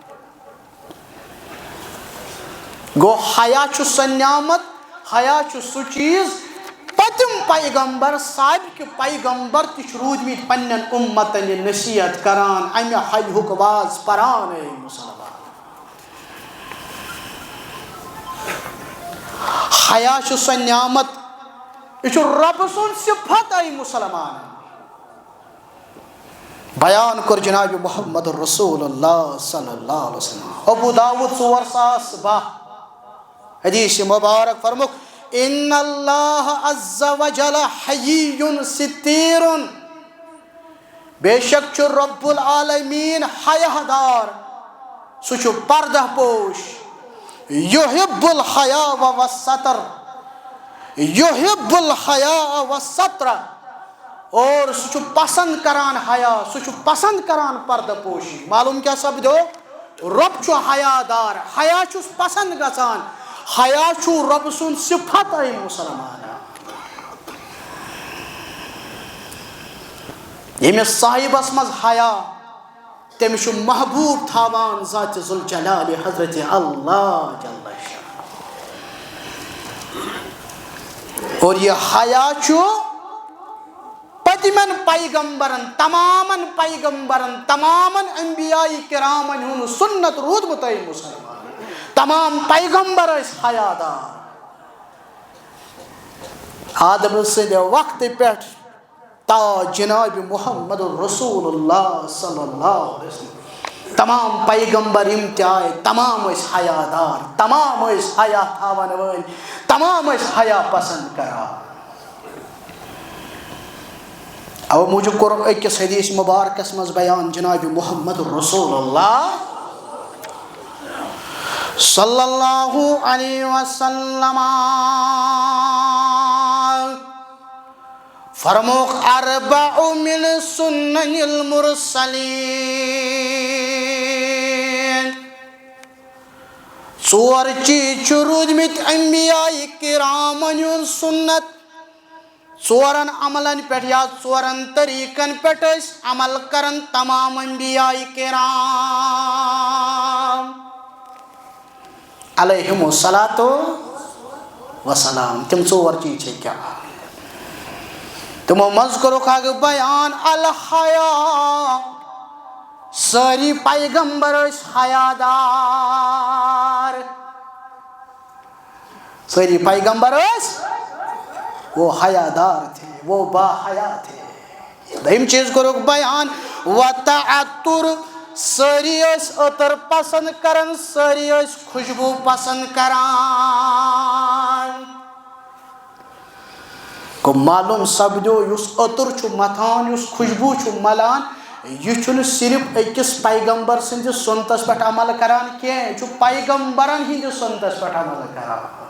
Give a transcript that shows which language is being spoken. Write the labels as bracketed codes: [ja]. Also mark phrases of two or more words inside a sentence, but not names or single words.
[ks] گوٚو حیا چھُ سۄ نعمت حیا چھُ سُہ چیٖز پٔتِم پیغمبر سابقہِ پیغمبر تہِ چھِ روٗدمٕتۍ پننٮ۪ن اُمتن یہِ نصیحت کران امہِ حیہُک واز پران اے مُسلمان حیا چھُ سۄ نعمت یہِ چھُ رۄبہٕ سُنٛد صفت اے مُسلمان بیان کوٚر جناب محمد رسول اللہ [ar] صلی اللہ علیہ وسلم ابو داؤد 4002 [ks] حدیث مبارک فرموک [ar] ان اللہ عز وجل حیی ستیر [ks] بے شک چھُ رب العالمین حیا دار سُہ چھُ پردہ پوش [ar] یحب الحیا والستر یحب الحیا والستر [ks] اور سُہ چھُ پسند کران حیا سُہ چھُ پسند کران پردہ پوشی معلوم کیٛاہ سپدیو رۄب چھُ حیا دار حیا چھُس پسند گژھان حیا چھُ رۄبہٕ سُنٛد صفت اے مُسلمان ییٚمِس صاحبس منٛز حیا تٔمِس چھُ محبوٗب تھاوان ذاتِ ذوالجلالِ حضرت اللہ [ar] جل شانہ [ks] اور یہ حیا چھُ پٔتمٮ۪ن پیغمبرن تمامن انبیاء کرامن ہُنٛد سُنت روٗدمُت اے مُسلمان تمام پیغمبر ٲسۍ حیا دار آدم سٕنٛدِ وقتہٕ پٮ۪ٹھ تا جناب محمد الرسول اللہ [ar] صلی اللہ علیہ وسلم [ks] تمام پیغمبر یِم تہِ آے تمام ٲسۍ حیا دار تمام ٲسۍ حیا تھاون وٲلۍ تمام ٲسۍ حیا پسند کران او موجب کور اکس حدیث مبارکس مز بیان جناب محمد رسول اللہ [ar] صلی اللہ علیہ وسلم [ks] فرموک [ar] اربع من سنن المرسلین [ks] ژور چیز چھِ روٗدمٕتۍ انبیاء کرامن ہُنٛد سنت ژورن عملن پٮ۪ٹھ یا ژورن طریقن پٮ۪ٹھ ٲسۍ عمل کران تمام انبیاء کرام [ar] علیہم الصلاۃ وسلام [ks] تم ژور چیز چھِ کیٛاہ تمو منٛز کوٚرُکھ اکھ بیان الحیا سٲری پیغمبر ٲسۍ حیادار سٲری پیغمبر ٲسۍ [ur] وہ حیادار تھے وہ با حیا تھے [ks] دوٚیِم چیٖز کوٚرُکھ بیان وتعطر سٲری ٲسۍ عطر پسند کران سٲری ٲسۍ خوشبوٗ پسند کران گوٚو معلوم سپدیو یُس عطر چھُ متھان یُس خوشبوٗ چھُ ملان یہ چھُنہٕ صرف أکِس پیغمبر سٕنٛدِس سنتس پٮ۪ٹھ عمل کران کینٛہہ یہِ چھُ پیغمبرن ہٕنٛدِس سنتس پٮ۪ٹھ عمل کران